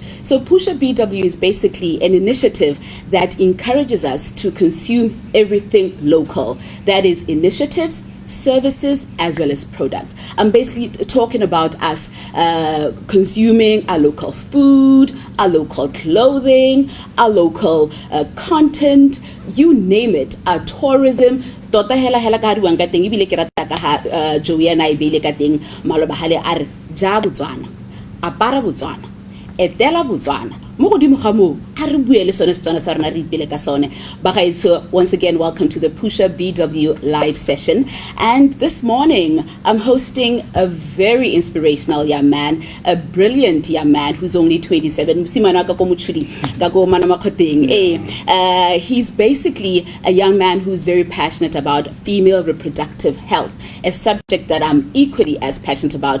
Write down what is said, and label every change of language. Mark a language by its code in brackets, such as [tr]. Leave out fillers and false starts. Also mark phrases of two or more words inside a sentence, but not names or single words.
[en] So Pusha BW is basically an initiative that encourages us to consume everything local. That is initiatives, services, as well as products. I'm basically talking about us consuming our local food, our local clothing, our local content, you name it, our tourism. [tn] Tota hela ka riwang ka teng ibile ke rata ka ha Joanna ibile ka teng maloba hale a re ja Botswana apara Botswana etela Botswana mo godimo ga mo a re buele sone Setswana sa rona re ipele ka sone. Bagaetsho, [en] once again, welcome to the Pusha BW live session. And this morning I'm hosting a very inspirational young man, a brilliant young man who's only 27. He's basically a young man who's very passionate about female reproductive health, a subject that I'm equally as passionate about.